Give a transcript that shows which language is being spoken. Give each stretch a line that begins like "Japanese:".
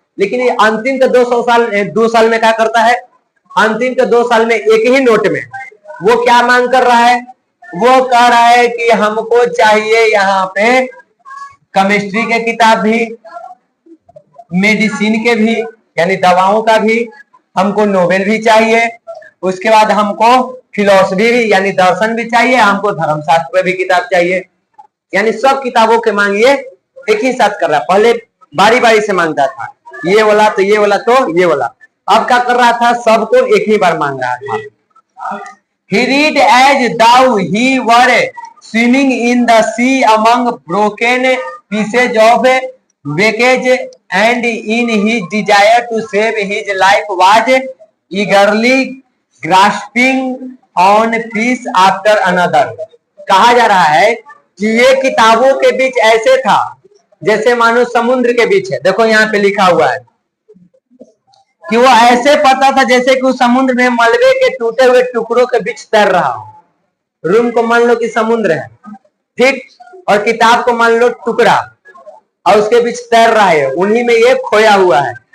Hindi: लेकिन ये अंतिम के 2 साल में क्या करता है, अंतिम के 2 साल में एक ही नोट में वो क्या मांग कर रहा है, वो कह रहा है कि हमको चाहिए यहाँ पे केमिस्ट्री के किताब भी, मेडिसिन के भी यानी दवाओं का भी, हमको नोवेल भी चाहिए, उसके बाद हमको फिलोसफी भी यानी दर्शन भी चाहिए, हमको धर्मशास्त्र भी किताब चाहिए, यानी सब किताबों के मांग ये एक ही साथ कर रहा है। पहले बारी बारी से मांगता था, ये वाला तो ये वाला तो ये वाला, अब क्या कर रहा था, सबको एक ही बार मांग रहा था।
English: He read as though he were swimming in the sea among broken pieces of wreckage, and in his desire to save his life was eagerly grasping on piece after another.
Hindi: कहा जा रहा है कि ये किताबों के बीच ऐसे था जैसे मानो समुद्र के बीच है। देखो यहाँ पे लिखा हुआ है कि वो ऐसे पता था जैसे कि उस समुद्र में मलबे के टूटे हुए टुकड़ों के बीच तैर रहा हो। रूम को मान लो कि समुद्र है, ठीक, और किताब को मान लो टुकड़ा, और उसके बीच तैर रहा है, उन्हीं में ये खोया हुआ है।